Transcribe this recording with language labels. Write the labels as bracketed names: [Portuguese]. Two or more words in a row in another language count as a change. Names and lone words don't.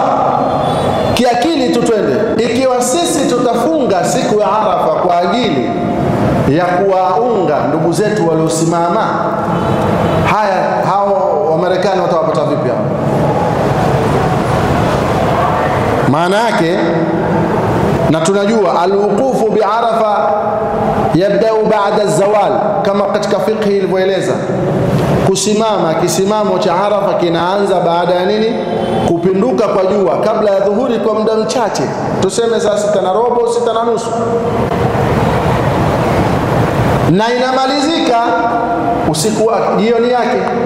[Swahili] Kiakili tutwende, ikiwa sisi tutafunga siku ya Arafa kwa ajili ya kuwaunga ndugu zetu waliosimama, hao wa Marekani watawapata vipi hao? Maana yake, na tunajua [Arabic] الوقوف بعرفة يبدأ بعد الزوال, [Swahili] kama katika fiqh ilivyoeleza, kusimama kisimamo cha Arafa kinaanza baada ya nini? Kupinduka kwa jua, kabla ya dhuhuri kwa muda mchache, tuseme saa 6:15, 6:30, na inamalizika usiku wa jioni yake.